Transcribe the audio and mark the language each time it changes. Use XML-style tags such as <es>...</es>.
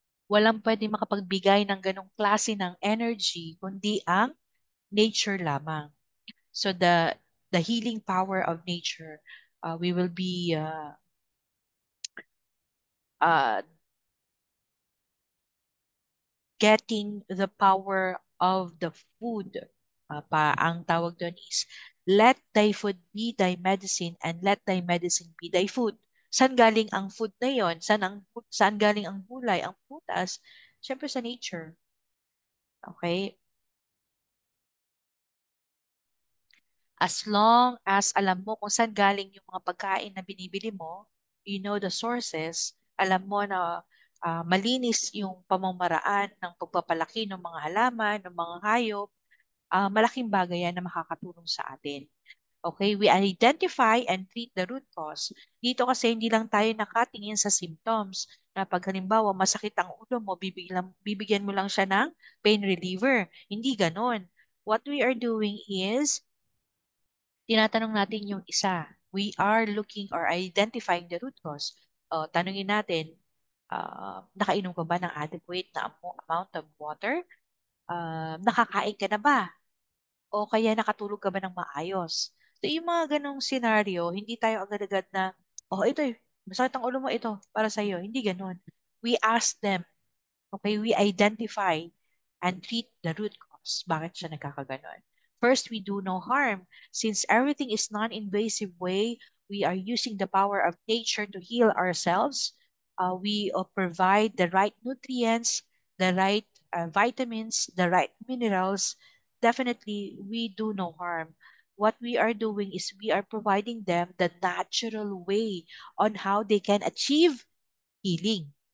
<tl>Walang pwede makapagbigay ng ganong klase ng energy kundi ang nature lamang.</tl> <en>So the healing power of nature, we will be uh, getting the power of the food.</en> <tl>Ang tawag doon</tl> <en>is, let thy food be thy medicine and let thy medicine be thy food.</en> <tl>Saan galing ang food na yon? Saan galing ang gulay, ang prutas? Siyempre sa nature. Okay?</tl> <en>As long as</en> <tl>alam mo kung saan galing yung mga pagkain na binibili mo,</tl> <en>you know the sources,</en> <tl>alam mo na malinis yung pamamaraan ng pagpapalaki ng mga halaman, ng mga hayop, malaking bagay yan na makakatulong sa atin. Okay,</tl> <en>we identify and treat the root cause.</en> <tl>Dito kasi hindi lang tayo nakatingin sa symptoms na pag halimbawa masakit ang ulo mo, bibigyan mo lang siya ng pain reliever. Hindi ganon.</tl> <en>What we are doing is</en> <tl>tinatanong natin yung isa.</tl> <en>We are looking or identifying the root cause.</en> <tl>Tanungin natin, nakainom ka ba ng adequate na</tl> <en>amount of water?</en> <tl>Nakakain ka na ba? O kaya nakatulog ka ba ng maayos? So yung mga ganong senaryo, hindi tayo agad-agad na, oh ito masakit ang ulo mo, ito, para sa'yo. Hindi ganon.</tl> <en>We ask them. Okay, we identify and treat the root cause.</en> <tl>Bakit siya nagkakaganon?</tl> <en>First, we do no harm. Since everything is non-invasive way, we are using the power of nature to heal ourselves. We provide the right nutrients, the right vitamins, the right minerals. Definitely, we do no harm. What we are doing is we are providing them the natural way on how they can achieve healing.</en>